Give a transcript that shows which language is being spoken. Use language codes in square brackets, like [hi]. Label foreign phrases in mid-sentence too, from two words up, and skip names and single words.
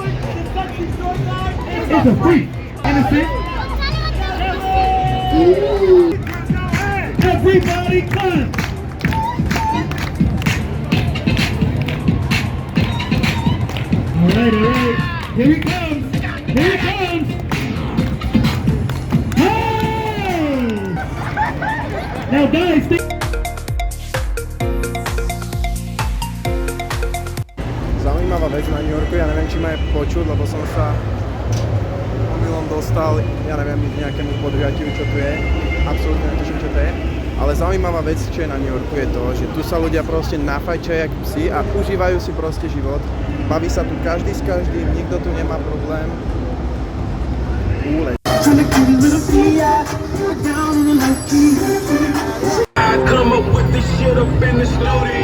[en] It's a freak! Innocent! Everybody clap! Alright, alright. Here he comes! Here he comes! Hey! Now guys, [sk] Zaujímavá vec na New Yorku, ja neviem, či ma je počuť, lebo som sa omylom dostal, ja neviem, nejakému podujatiu, čo tu je. Absolútne netuším, čo to je. Ale zaujímavá vec, čo je na New Yorku, je to, že tu sa ľudia proste nafajčajú jak psi a užívajú si proste život. Baví sa tu každý s každým, nikto tu nemá problém. Úleť. [en] I come up with this shit up in the studio.